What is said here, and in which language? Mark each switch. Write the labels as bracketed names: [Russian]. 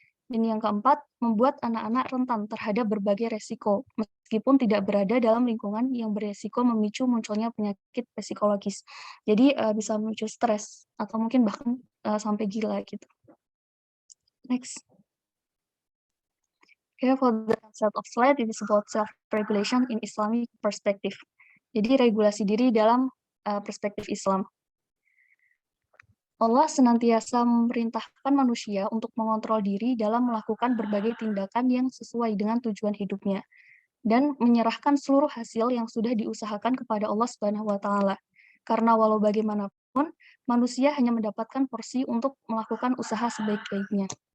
[Indonesian] Dan yang keempat, membuat anak-anak rentan terhadap berbagai resiko, meskipun tidak berada dalam lingkungan yang beresiko memicu munculnya penyakit psikologis. Jadi bisa memicu stres, atau mungkin bahkan sampai gila gitu. Next. [English] Okay, for the set of slide, it is about self-regulation in Islamic perspective. [Indonesian] Jadi regulasi diri dalam perspektif Islam. Allah senantiasa memerintahkan manusia untuk mengontrol diri dalam melakukan berbagai tindakan yang sesuai dengan tujuan hidupnya dan menyerahkan seluruh hasil yang sudah diusahakan kepada Allah Subhanahu wa taala. Karena walau bagaimanapun manusia hanya mendapatkan porsi untuk melakukan usaha sebaik-baiknya.